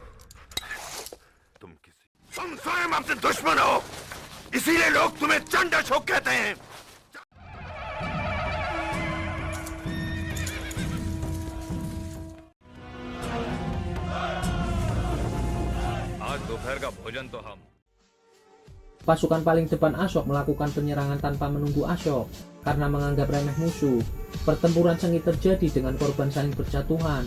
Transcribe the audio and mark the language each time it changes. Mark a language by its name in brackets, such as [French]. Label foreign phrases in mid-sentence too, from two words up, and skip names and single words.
[Hindi] तुम स्वयं अपने दुश्मन हो, इसीलिए लोग तुम्हें चंड अशोक कहते हैं। आज दोपहर का भोजन तो हम। [Indonesian] Pasukan paling depan Ashok melakukan penyerangan tanpa menunggu Ashok karena menganggap remeh musuh. Pertempuran sengit terjadi dengan korban saling berjatuhan.